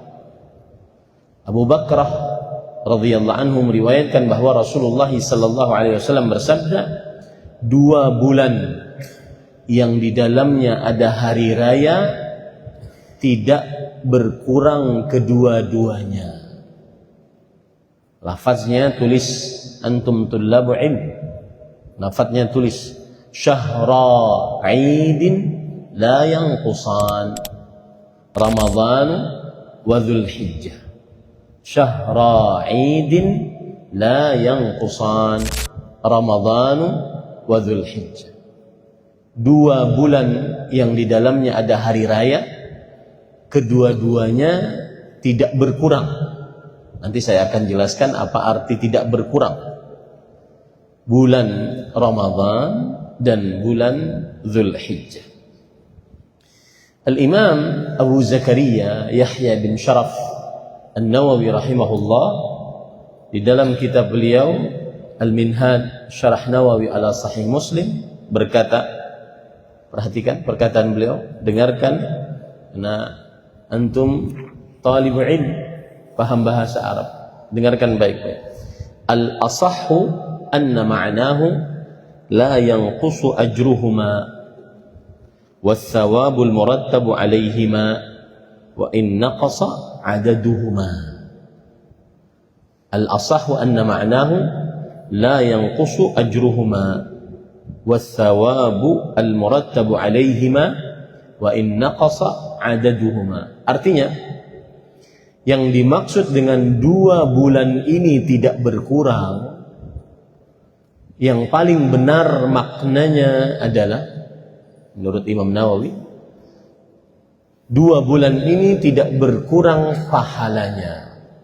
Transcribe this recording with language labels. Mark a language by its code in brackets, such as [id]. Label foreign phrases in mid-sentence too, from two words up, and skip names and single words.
[id] Abu Bakrah [ar] رضي الله عنه [id] meriwayatkan bahwa Rasulullah [ar] صلى الله عليه وسلم [id] bersabda, 2 bulan yang di dalamnya ada hari raya tidak berkurang kedua-duanya. Lafaznya tulis [ar] أنتم طلاب علم. [id] Lafaznya tulis [ar] شهرا عيد لا ينقصان رمضان وذو الحجة. شهرا عيد لا ينقصان رمضان وذو الحجة. [id] 2 bulan yang di dalamnya ada hari raya, kedua-duanya tidak berkurang. Nanti saya akan jelaskan apa arti tidak berkurang. Bulan Ramadan dan bulan Dzulhijjah. Al-Imam Abu Zakaria Yahya bin Sharaf An-Nawawi rahimahullah di dalam kitab beliau Al-Minhaj Syarah Nawawi ala Sahih Muslim berkata, perhatikan perkataan beliau, dengarkan karena [ar] أنتم طالب العلم, [id] paham bahasa Arab, dengarkan baik-baik. [ar] الأصح أن معناه لا ينقص أجرهما والثواب المرتب عليهما وإن نقص عددهما. الأصح أن معناه لا ينقص أجرهما والثواب المرتب عليهما وإن نقص عددهما. [id] Artinya, yang dimaksud dengan 2 bulan ini tidak berkurang, yang paling benar maknanya adalah menurut Imam Nawawi, 2 bulan ini tidak berkurang pahalanya.